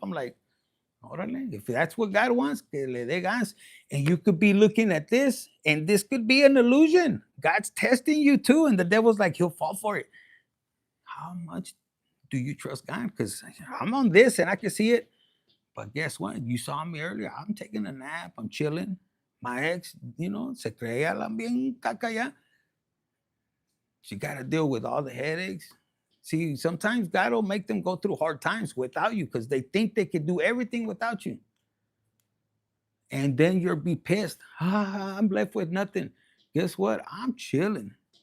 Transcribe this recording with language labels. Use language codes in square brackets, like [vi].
[en] I'm like, órale, if that's what God wants, [es] que le dé gas. [en] And you could be looking at this, and this could be an illusion. God's testing you too, and the devil's like, he'll fall for it. How much do you trust God? Because I'm on this, and I can see it. But guess what? You saw me earlier. I'm taking a nap. I'm chilling. My ex, [es] se creía la bien caca ya. [en] She got to deal with all the headaches. See, sometimes God will make them go through hard times without you, because they think they can do everything without you. And then you'll be pissed. I'm left with nothing. Guess what? I'm chilling.